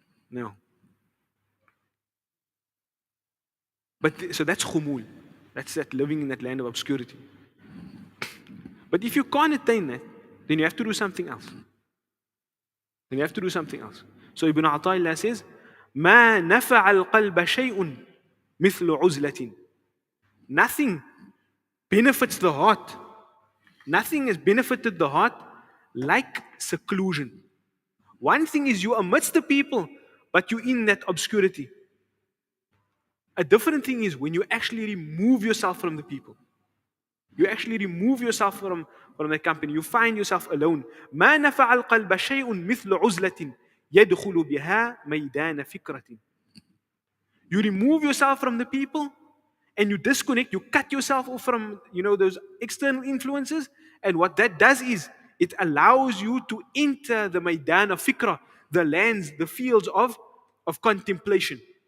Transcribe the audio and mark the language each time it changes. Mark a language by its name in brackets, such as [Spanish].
[English] No. So that's khumul. That's that living in that land of obscurity. But if you can't attain that, then you have to do something else. Then you have to do something else. So Ibn Ata'illah says, [Arabic] ما نفع القلب شيء مثل عزلة. [English] Nothing benefits the heart. Nothing has benefited the heart like seclusion. One thing is you're amidst the people, but you're in that obscurity. A different thing is when you actually remove yourself from the people. You actually remove yourself from the company. You find yourself alone. [Arabic] ما نفع القلب شيء مثل عزلة يدخل بها ميدان فكرة. [English] You remove yourself from the people and you disconnect, you cut yourself off from those external influences. And what that does is it allows you to enter the maidan of fikra, the lands, the fields of contemplation.